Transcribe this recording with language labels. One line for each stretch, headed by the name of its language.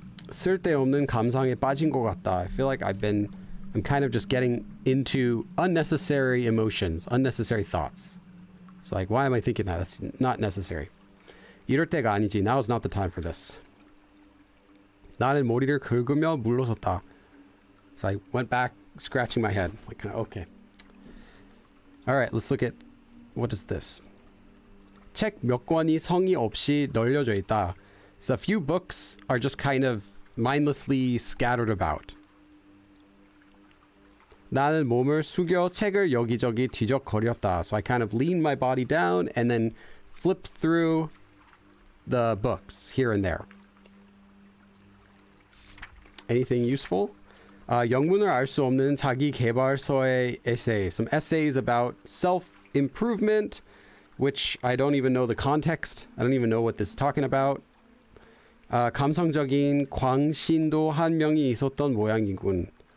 Korean: 쓸데없는 감상에 빠진 것 같다.
English: I feel like I'm kind of just getting into unnecessary emotions, unnecessary thoughts. It's like, why am I thinking that? That's not necessary.
Korean: 이럴 때가 아니지.
English: Now is not the time for this.
Korean: 나는 머리를 긁으며 물러섰다.
English: So I went back, scratching my head. Like, okay. All right, let's look at, what is this?
Korean: 책 몇 권이 성의 없이 널려져 있다.
English: So a few books are just kind of mindlessly scattered about.
Korean: 나는 몸을 숙여 책을 여기저기 뒤적거렸다.
English: So I kind of leaned my body down and then flipped through the books here and there. Anything useful?
Korean: 영문을 알 수 없는 자기 개발서의 essay.
English: Some essays about self-improvement, which I don't even know the context. I don't even know what this is talking about.
Korean: 감성적인 광신도 한 명이 있었던 모양이군.